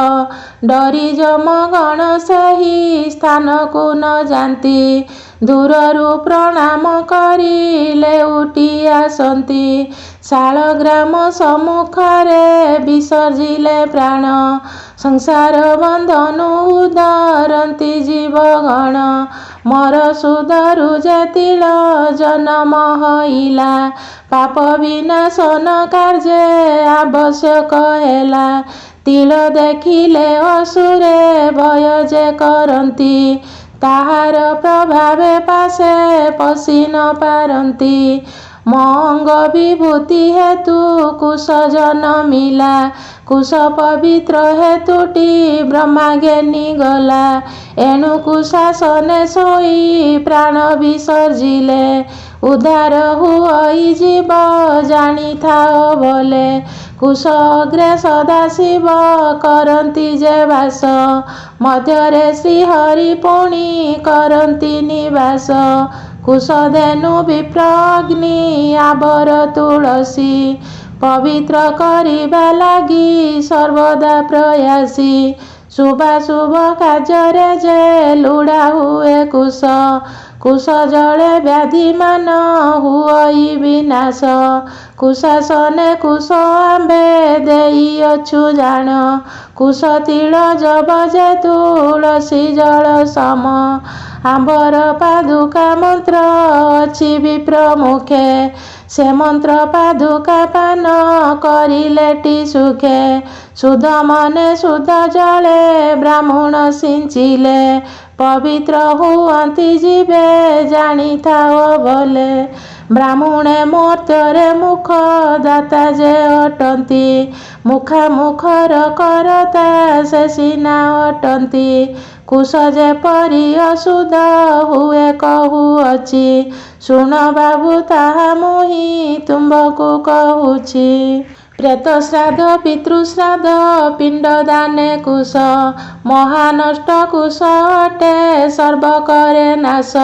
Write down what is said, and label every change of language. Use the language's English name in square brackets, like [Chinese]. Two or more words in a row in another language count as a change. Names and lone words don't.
[Odia] ଡରି ଯମଗଣ ସହି ସ୍ଥାନ କୁ ନ ଜାଣନ୍ତି ଦୂରରୁ ପ୍ରଣାମ କରିଲେ ଉଠି ଆସନ୍ତି ଶାଳଗ୍ରାମ ସମ୍ମୁଖରେ ବିସର୍ଜିଲେ ପ୍ରାଣ ସଂସାର ବନ୍ଧନୁ ଉଦ୍ଧାରନ୍ତି ଜୀବଗଣ ମୋର ସୁଧରୁ ଯତିଲ ଜନ୍ମ ହୋଇଲା ପାପ ବିନାଶନ କାର୍ଯ୍ୟେ ଆବଶ୍ୟକ ହେଲା ତିଳ ଦେଖିଲେ ଅସୁରେ ଭୟ ଯେ କରନ୍ତି ତାହାର ପ୍ରଭାବେ ପାଶେ ପଶି ନ ପାରନ୍ତି ମଙ୍ଗ ବିଭୂତି ହେତୁ କୁଶ ଜନମିଲା କୁଶ ପବିତ୍ର ହେତୁଟି ବ୍ରହ୍ମା ଜ୍ଞାନୀ ଗଲା ଏଣୁ କୁଶାସନେ ସୋଇ ପ୍ରାଣ ବିସର୍ଜିଲେ ଉଦ୍ଧାର ହୁଇ ଜୀବ ଜାଣି ଥାଅ ବୋଲେ କୁଶ ଅଗ୍ରେ ସଦାଶିବ କରନ୍ତି ଯେ ବାସ ମଧ୍ୟରେ ଶ୍ରୀହରି ପୁଣି କରନ୍ତି ନିବାସ କୁଶ ଧେନୁ ବିପ୍ର ଅଗ୍ନି ଆଉର ତୁଳସୀ ପବିତ୍ର କରିବା ଲାଗି ସର୍ବଦା ପ୍ରୟାସୀ ଶୁଭାଶୁଭ କାର୍ଯ୍ୟ ଯେ ଲୋଡ଼ା ହୁଏ କୁଶ କୁଶ ଜଳେ ବ୍ୟାଧି ମାନ ହୁଇ ବିନାଶ କୁଶାସନେ କୁଶ ଆମ୍ବେ ଦେଇ ଅଛୁ ଜାଣ କୁଶ ତିଳ ଯବ ଯେ ତୁଳସୀ ଜଳ ସମ ଆମ୍ବର ପାଦୁକା ମନ୍ତ୍ର ଅଛି ବିପ୍ର ମୁଖେ ସେ ମନ୍ତ୍ର ପାଦୁକା ପାନ କରିଲେଟି ସୁଖେ ଶୁଦ୍ଧ ମନେ ଶୁଦ୍ଧ ଜଳେ ବ୍ରାହ୍ମଣ ସିଞ୍ଚିଲେ ପବିତ୍ର ହୁଅନ୍ତି ଜୀବେ ଜାଣି ଥାଅ ବୋଲେ ବ୍ରାହ୍ମଣେ ମୂର୍ତ୍ତରେ ମୁଖ ଦାତା ଯେ ଅଟନ୍ତି ମୁଖାମୁଖର କରତା ସେ ସିନା ଅଟନ୍ତି କୁଶ ଯେପରି ଅଶୁଦ୍ଧ ହୁଏ କହୁଅଛି, ଶୁଣ ବାବୁ ତାହା ମୁଁ ହିଁ ତୁମ୍ଭକୁ କହୁଛି। ପ୍ରେତ ଶ୍ରାଦ୍ଧ ପିତୃଶ୍ରାଦ୍ଧ ପିଣ୍ଡ ଦାନେ କୁଶ, ମହାନଷ୍ଟ କୁଶ ଅଟେ ସର୍ବ କରେ ନାଶ।